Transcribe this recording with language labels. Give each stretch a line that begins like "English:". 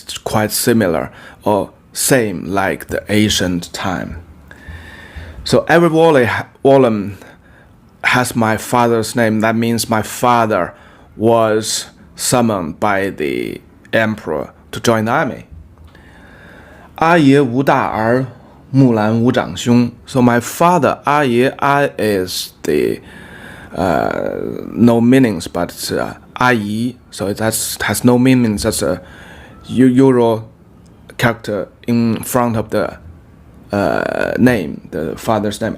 English: It's quite similar or same like the ancient time. So every volume has my father's name. That means my father was summoned by the emperor to join the army.
Chinese: 阿爷无大儿，木兰无长兄.
English: So my father, 阿爷 is the no meanings, but阿姨, so that has no meanings. That's a usual character in front of the name, the father's name.